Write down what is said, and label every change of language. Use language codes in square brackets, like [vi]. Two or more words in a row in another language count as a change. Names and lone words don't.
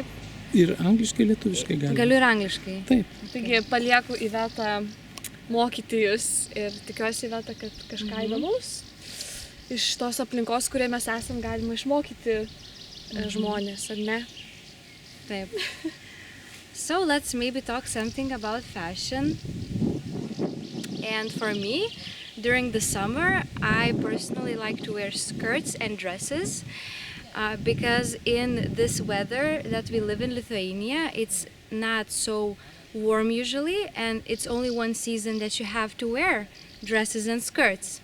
[lt] Ir angliškai, lietuviškai gali. Galiu ir angliškai. Taip. Taigi palieku Ivetą mokyti jūs ir tikiuosi, Iveta, kad kažką įdomaus iš tos aplinkos, kurioje mes esam, galima išmokyti žmonės, ar ne? Taip. [en] So let's maybe talk something about fashion. And for me, during the summer, I personally like to wear skirts and dresses because in this weather that we live in Lithuania, it's not so warm usually, and it's only one season that you have to wear dresses and skirts.